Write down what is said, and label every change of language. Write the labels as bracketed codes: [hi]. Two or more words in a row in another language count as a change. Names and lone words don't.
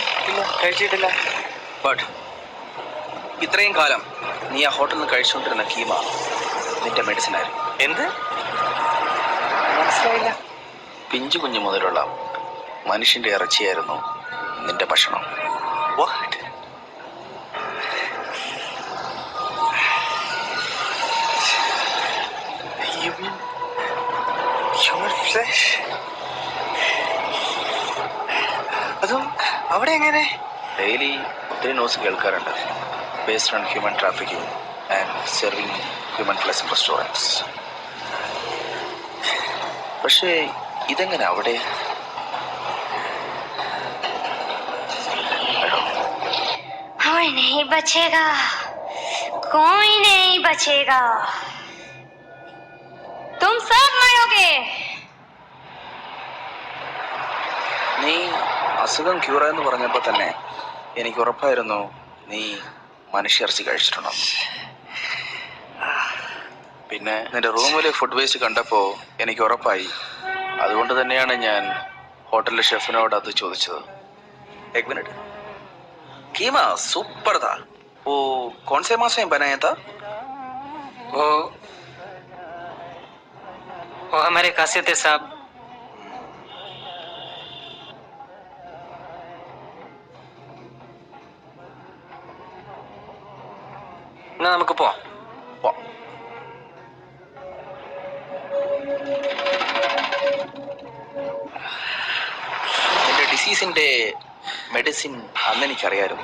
[ml] കഴിച്ചിട്ടില്ല. ബട്ട് ഇത്രയും കാലം നീ ആ ഹോട്ടലിൽ നിന്ന് കഴിച്ചുകൊണ്ടിരുന്ന കീമ നിന്റെ മെഡിസിൻ ആയിരുന്നു. എന്ത്? മനസ്സിലായില്ല. പിഞ്ചു കുഞ്ഞു മുതലുള്ള മനുഷ്യന്റെ ഇറച്ചിയായിരുന്നു നിന്റെ ഭക്ഷണം. [en] What? Human flesh? [ml] അതും അവിടെ എങ്ങനെ? ഡെയിലി ഒത്തിരി ന്യൂസ് കേൾക്കാറുണ്ട്. [en] Based on human trafficking and serving human flesh in restaurants. [ml] പക്ഷേ ഇതെങ്ങനെ അവിടെ? [hi] कोई नहीं बचेगा, कोई नहीं बचेगा, तुम सब मरोगे. [ml] നീ അസുഖം ക്യൂറായെന്ന് പറഞ്ഞപ്പോൾ തന്നെ എനിക്ക് ഉറപ്പായിരുന്നു നീ മനുഷ്യർച്ചി കഴിച്ചിട്ടുണ്ടോ. പിന്നെ നിന്റെ റൂമിലെ [en] food waste [ml] കണ്ടപ്പോൾ എനിക്ക് ഉറപ്പായി. അതുകൊണ്ട് തന്നെയാണ് ഞാൻ ഹോട്ടലിലെ ഷെഫിനോട് അത് ചോദിച്ചത്. [hi] एक मिनट, कीमा सुपर था. वो कौन से मास में बनाया था? वो हमारे खासियत है साहब. [ml] എന്നാ നമുക്ക് പോവാം. എന്റെ ഡിസീസിന്റെ മെഡിസിൻ അന്ന് എനിക്കറിയായിരുന്നു.